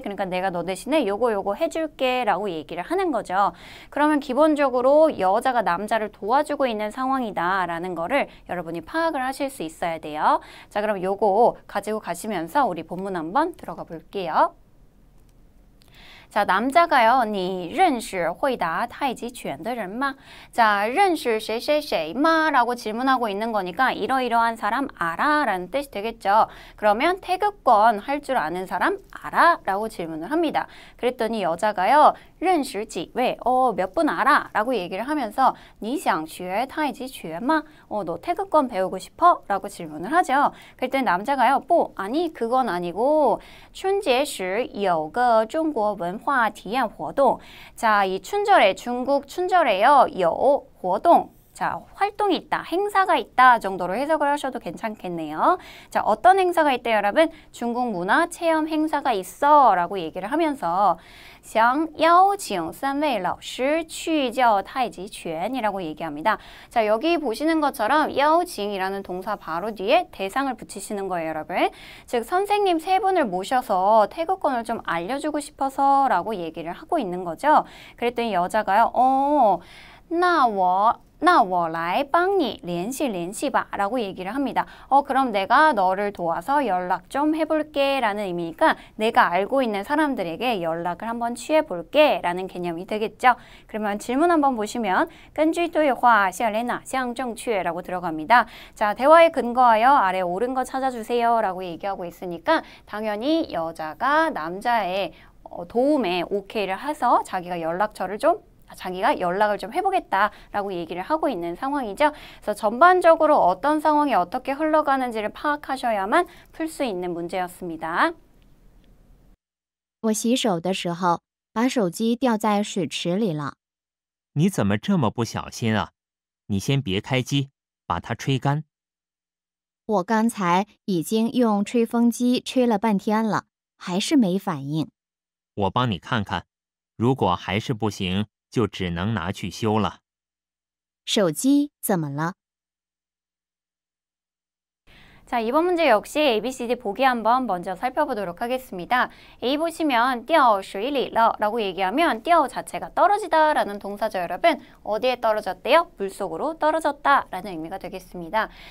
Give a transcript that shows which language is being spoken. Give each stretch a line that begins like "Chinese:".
Korean: 그러니까 내가 너 대신에 요거 해줄게 라고 얘기를 하는 거죠. 그러면 기본적으로 여자가 남자를 도와주고 있는 상황이다 라는 거를 여러분이 파악을 하실 수 있어야 돼요. 자, 그럼 요거 가지고 가시면서 우리 본문 한번 들어가 볼게요. 자, 남자가요.
Chinese: 你认识会打太极拳的人吗? 자, 认识谁谁谁吗?
Korean: 라고 질문하고 있는 거니까 이러이러한 사람 알아 라는 뜻이 되겠죠. 그러면 태극권 할 줄 아는 사람 알아? 라고 질문을 합니다. 그랬더니 여자가요.
Chinese: 认识几位?
Korean: 몇 분 알아? 라고 얘기를 하면서
Chinese: 你想学太极拳吗?
Korean: 너 태극권 배우고 싶어? 라고 질문을 하죠. 그랬더니 남자가요.
Chinese: 不,
Korean: 아니 그건 아니고
Chinese: 春节时有个中国文化体验活动.
Korean: 자, 이 춘절에 중국 춘절에요.
Chinese: 有活动.
Korean: 자, 활동이 있다, 행사가 있다 정도로 해석을 하셔도 괜찮겠네요. 자, 어떤 행사가 있다 여러분? 중국 문화 체험 행사가 있어 라고 얘기를 하면서
Chinese: 想邀请3位老师去教太极拳
Korean: 이라고 얘기합니다. 자, 여기 보시는 것처럼 邀请이라는 동사 바로 뒤에 대상을 붙이시는 거예요, 여러분. 즉, 선생님 3분을 모셔서 태극권을 좀 알려주고 싶어서 라고 얘기를 하고 있는 거죠. 그랬더니 여자가요.
Chinese: 那我那我来帮你联系吧
Korean: 라고 얘기를 합니다. 그럼 내가 너를 도와서 연락 좀 해볼게 라는 의미니까 내가 알고 있는 사람들에게 연락을 한번 취해볼게 라는 개념이 되겠죠. 그러면 질문 한번 보시면
Chinese: 根据对话下列哪项正确
Korean: 라고 들어갑니다. 자, 대화에 근거하여 아래 옳은 거 찾아주세요 라고 얘기하고 있으니까 당연히 여자가 남자의 도움에 오케이를 해서 자기가 연락을 좀 해보겠다라고 얘기를 하고 있는 상황이죠. 그래서 전반적으로 어떤 상황이 어떻게 흘러가는지를 파악하셔야만 풀 수 있는 문제였습니다.
Chinese: 我洗手的时候把手机掉在水池里了。你怎么这么不小心啊？你先别开机，把它吹干。我刚才已经用吹风机吹了半天了，还是没反应。我帮你看看，如果还是不行，就只能拿去修了。手机怎么了？
Korean: 자, 이번 문제 역시 ABCD 보기 한번 먼저 살펴보도록 하겠습니다. A 보시면
Chinese: 掉水里了
Korean: 라고 얘기하면 掉 자체가 떨어지다 라는 동사죠, 여러분. 어디에 떨어졌대요? 물속으로 떨어졌다 라는 의미가 되겠습니다.